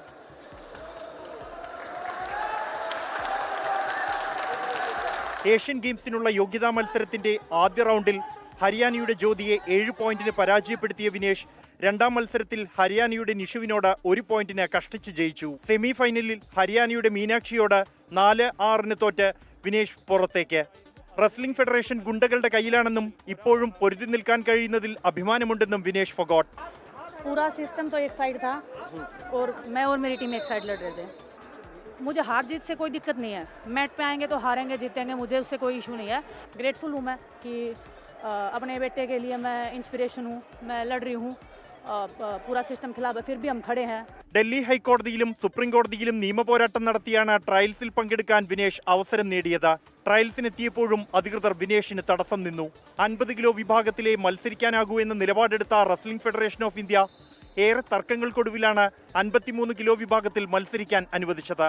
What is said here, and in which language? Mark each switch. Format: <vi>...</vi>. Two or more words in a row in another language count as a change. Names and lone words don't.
<ml>ഏഷ്യൻ ഗെയിംസിനുള്ള യോഗ്യതാ മത്സരത്തിന്റെ ആദ്യ റൗണ്ടിൽ ഹരിയാനയുടെ ജ്യോതിയെ 7 പോയിന്റിന് പരാജയപ്പെടുത്തിയ വിനേഷ് രണ്ടാം മത്സരത്തിൽ ഹരിയാനയുടെ നിഷുവിനോട് 1 പോയിന്റിന് കഷ്ടിച്ച് ജയിച്ചു. സെമി ഫൈനലിൽ ഹരിയാനയുടെ മീനാക്ഷിയോട് 4-6 തോറ്റ് വിനേഷ് പുറത്തേക്ക്. റെസ്ലിംഗ് ഫെഡറേഷൻ ഗുണ്ടകളുടെ കയ്യിലാണെന്നും ഇപ്പോഴും പൊരുതി നിൽക്കാൻ കഴിയുന്നതിൽ അഭിമാനമുണ്ടെന്നും വിനേഷ് ഫോഗട്ട്.</ml> <hi>पूरा सिस्टम तो एक साइड था और मैं और मेरी टीम एक साइड लड़ रहे थे. मुझे हार जीत से कोई दिक्कत नहीं है. मैट पे आएंगे तो हारेंगे जीतेंगे, मुझे उससे कोई इशू नहीं है. ग्रेटफुल हूँ मैं कि अपने बेटे के लिए मैं इंस्पिरेशन हूँ. मैं लड़ रही हूँ. पूरा सिस्टम खिलाफ है, फिर भी हम खड़े हैं.</hi> <ml>ഡൽഹി ഹൈക്കോടതിയിലും സുപ്രീം കോടതിയിലും നിയമപോരാട്ടം നടത്തിയാണ് ട്രയൽസിൽ പങ്കെടുക്കാൻ വിനേഷ് അവസരം നേടിയത്. ട്രയൽസിനെത്തിയപ്പോഴും അധികൃതർ വിനേഷിന് തടസ്സം നിന്നു. 50 കിലോ വിഭാഗത്തിലെ മത്സരിക്കാനാകൂ എന്ന നിലപാടെടുത്ത റെസ്ലിംഗ് ഫെഡറേഷൻ ഓഫ് ഇന്ത്യ ഏറെ തർക്കങ്ങൾക്കൊടുവിലാണ് 53 കിലോ വിഭാഗത്തിൽ മത്സരിക്കാൻ അനുവദിച്ചത്.</ml>